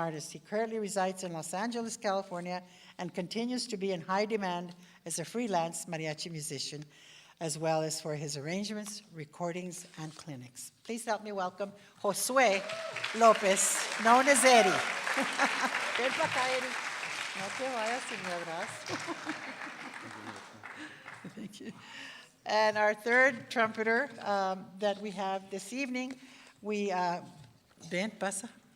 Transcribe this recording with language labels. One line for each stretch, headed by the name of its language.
English: He currently resides in Los Angeles, California, and continues to be in high demand as a freelance mariachi musician, as well as for his arrangements, recordings, and clinics. Please help me welcome Josue Lopez, known as Eddie.
Spanish: Ven para acá, Eddie. No te vayas sin mi abrazo.
English: Thank you. And our third trumpeter that we have this evening,
Spanish: ven, pasa.